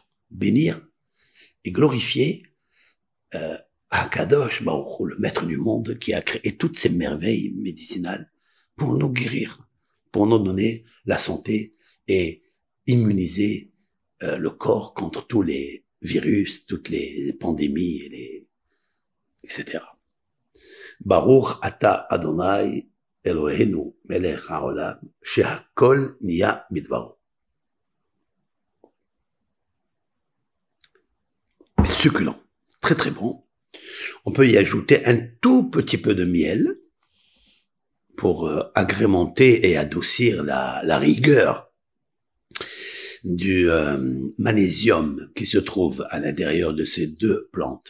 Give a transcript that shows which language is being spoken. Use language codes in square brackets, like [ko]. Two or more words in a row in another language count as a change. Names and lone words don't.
[fr] Bénir et glorifier [he] הקדוש ברוך הוא, [fr] le maître du monde qui a créé toutes ces merveilles médicinales pour nous guérir, pour nous donner la santé et immuniser le corps contre tous les virus, toutes les pandémies etc. [he] ברוך אתה אדני אלוהינו מלך העולם שהכל נהיה בדברו. [fr] Succulent, très très bon. On peut y ajouter un tout petit peu de miel pour agrémenter et adoucir la rigueur du magnésium qui se trouve à l'intérieur de ces 2 plantes.